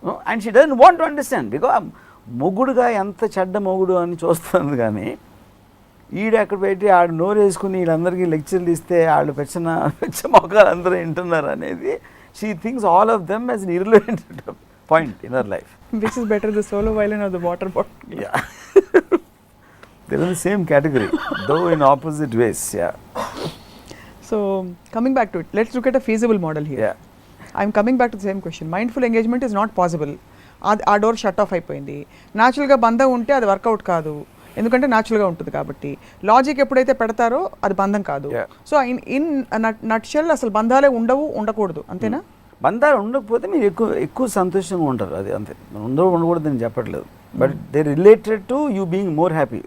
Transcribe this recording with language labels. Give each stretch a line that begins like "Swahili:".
English: and she doesn't want to understand, because
Telugu: మొగుడుగా ఎంత చెడ్డ మొగుడు అని చూస్తుంది. కానీ ఈడు ఎక్కడ పెట్టి ఆడు నోరు వేసుకుని వీళ్ళందరికీ లెక్చర్లు ఇస్తే వాళ్ళు పెచ్చ మొక్కలు అందరూ వింటున్నారు అనేది
English: She thinks all of them as an irrelevant point in her life. Which is better, the solo violin or the water bottle? Yeah. They're in the same category, though in opposite ways. Yeah. So, coming back to it, let's look at a feasible model here. Yeah. I'm coming back to the same question. Mindful engagement is not possible.
Telugu: ఆ door shut off అయిపోయింది. న్యాచురల్గా బంధం ఉంటే అది work out కాదు, ఎందుకంటే న్యాచురల్గా ఉంటుంది కాబట్టి. లాజిక్ ఎప్పుడైతే పెడతారో అది బంధం కాదు.
English: so in nutshell
Telugu: అసలు బంధాలే ఉండకూడదు, అంతేనా? బంధాలు ఉండకపోతే మీరు ఎక్కువ సంతోషంగా ఉంటారు, అది అంతే. ఉండకూడదు నేను చెప్పట్లేదు,
English: But they related to you being more happy.